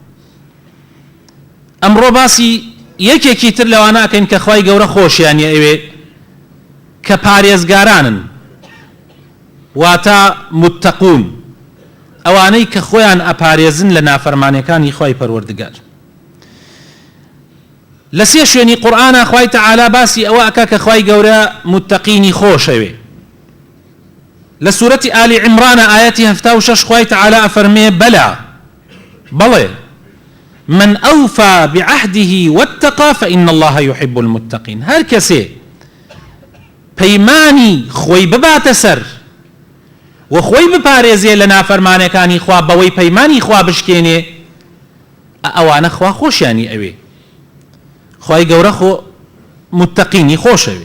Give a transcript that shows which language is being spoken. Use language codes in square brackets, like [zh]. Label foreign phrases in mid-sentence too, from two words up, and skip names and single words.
[ckb] ئەمڕۆ باسی یەکێکی تر لەوانە ئەکەین کە خوای گەورە خۆشیانی ئەوێ کە پارێزگارانن، واتە متقون، ئەوانەی کە خۆیان ئەپارێزن لە نافەرمانیەکانی خوای پەروەردگار. لە سێ شوێنی قورئانە خوای تەعالا باسی ئەوە ئەکا کە خوای گەورە متقینی خۆشەوێ. لە سوورەتی ئالی عیمرانە ئایەتی 76 خوای تەعالا ئەفەرمێ بەلا بەڵێ [ar] من أوفى بعهده واتقى فإن الله يحب المتقين. [ckb] هر کەسێ پەیمانی خۆی بباتە سەر و خۆی بپارێزێ لە نافەرمانەکانی خوا بەوەی پەیمانی خوا بشکێنێ، ئەوانە خوا خۆشیانی ئەوێ. خوای گەورە خۆ متقینی خۆشەوێ.